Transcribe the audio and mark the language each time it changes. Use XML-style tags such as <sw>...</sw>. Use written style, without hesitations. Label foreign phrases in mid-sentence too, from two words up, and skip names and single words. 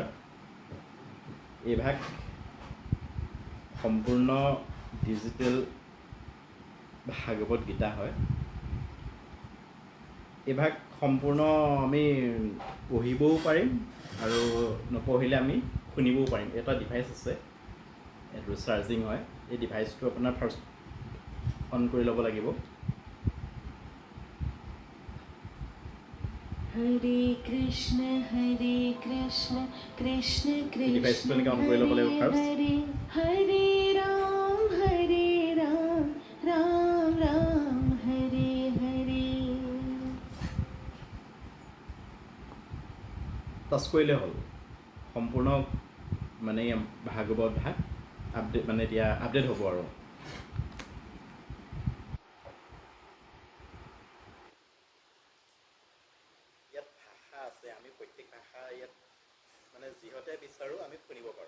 <as>এই ভাগ সম্পূৰ্ণ ডিজিটেল ভাগৱত গীতা হয়। এই ভাগ সম্পূৰ্ণ আমি পঢ়িবও পাৰিম আৰু নপঢ়িলে আমি শুনিবও পাৰিম। এটা ডিভাইচ আছে, এইটো চাৰ্জিং হয়। এই ডিভাইচটো আপোনাৰ</as> <en>first on</en> <as>কৰি ল'ব লাগিব।</as> <sa>हरे कृष्ण कृष्ण कृष्ण</sa> <as>डिवाइसটো এনেকৈ অন কৰি ল'ব লাগিব ফাৰ্ষ্ট।</as> <sa>हरे हरे राम राम राम हरे हरे।</sa> <as>টাচ কৰিলে হ'ল। সম্পূৰ্ণ মানে ভাগৱত ভাগ আপডেট মানে এতিয়া আপডেট হ'ব আৰু। ইয়াত ভাষা আছে, আমি প্ৰত্যেক ভাষা ইয়াত মানে যিহতে বিচাৰোঁ আমি শুনিব পাৰোঁ।</as>